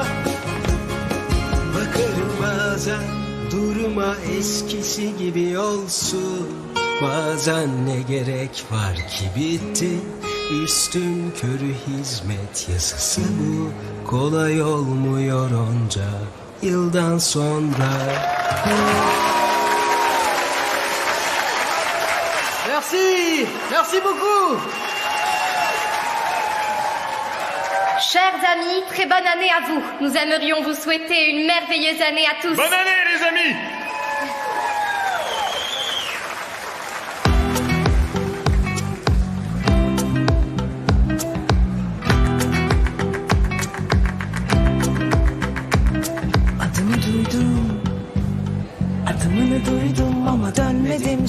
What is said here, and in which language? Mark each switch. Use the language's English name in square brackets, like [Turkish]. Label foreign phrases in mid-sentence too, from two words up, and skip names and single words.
[Turkish] Bakarım bazen duruma, eskisi gibi olsun. Bazen ne gerek var ki, bitti üstün körü hizmet yasası bu. Kolay olmuyor onca yıldan sonra. [French] Merci, merci beaucoup. Chers amis, très bonne année à vous. Nous aimerions vous souhaiter une merveilleuse année à tous. Bonne année les amis. [Turkish] Adımı duydum, adımını duydum ama dönmedim.